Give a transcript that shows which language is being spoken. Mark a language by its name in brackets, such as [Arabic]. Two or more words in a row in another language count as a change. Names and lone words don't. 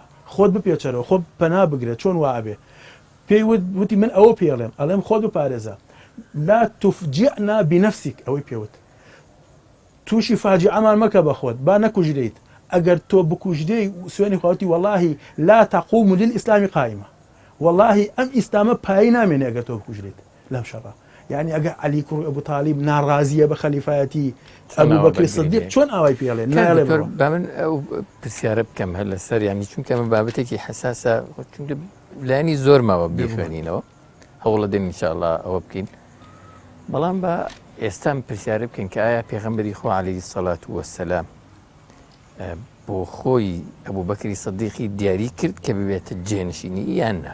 [Central Kurdish] خۆت بپێچەرەوە خۆت پەنا بگرە چۆن وابێ پێی وتی من ئەوە پێڵێم ئەڵێم خۆت بپارێزە [Arabic] لا تفجئنا بنفسك [Central Kurdish] ئەوەی پێوت تووشی فاجعەمان مەکە بە خۆت با نەکوژرێیت ئەگەر تۆ بکوژدەی سوێنی خواتی [Arabic] واللهی لا تقوم للإسلام قائمة [Central Kurdish] واللهی ئەم ئیسلامە پایی نامێنێ ئەگەر تۆ بکوژرێت لەم شەڕە یعنی ئەگەر عەلی کوڕی ئەبوو تاڵیب ناڕازیە بە خەلیفایەتی ئەبوو بەکر سیدیق چۆن ئاوای پێڵێ نایڵێ با من ئەو پرسیارە بکەم هەر لەسەر یانی چونکە ئەمە بابەتێکی حەساسە چونکە لایەنی زۆر ماوە بیخوێنینەوە هەوڵە دێن ئینشاءالله ئەوە بکەین بەڵام بە ئێستا پرسیارە بکەین کە ئایا پێغەمبەری خوا [Arabic] عەلەیهی سەڵات وەسەلام [Central Kurdish] بۆ خۆی ئەبوو بەکری سیدیقی دیاری کرد کە ببێتە جێنشینی یان نا